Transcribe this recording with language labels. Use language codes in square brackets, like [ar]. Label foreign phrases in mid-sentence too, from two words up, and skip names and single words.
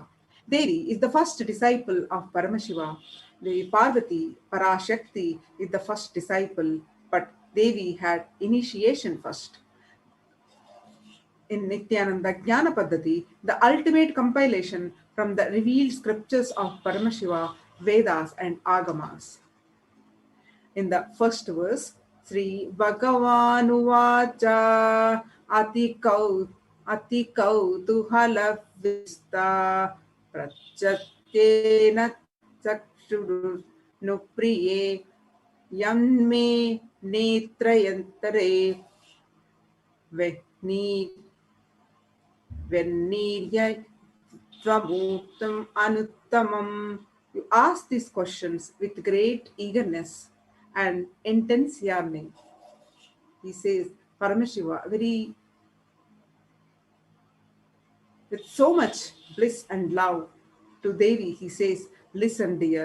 [en] Devi is the first disciple of Paramashiva. Devi Parvati, Parashakti, is the first disciple, but Devi had initiation first. In Nithyananda Jnana Paddhati, the ultimate compilation from the revealed scriptures of Paramashiva, Vedas, and Agamas. In the first verse, [sa] श्री भगवानुवाच अति कौतूहल विष्ट प्राचत्येन चक्षुरु नुप्रिये यन्मे नेत्रयान्तरे वह्नि वेनिर्य त्वमुक्तम् अनुत्तमम्. [en] You ask these questions with great eagerness and intense yearning. He says, Paramashiva, very with so much bliss and love to Devi, he says, listen, dear.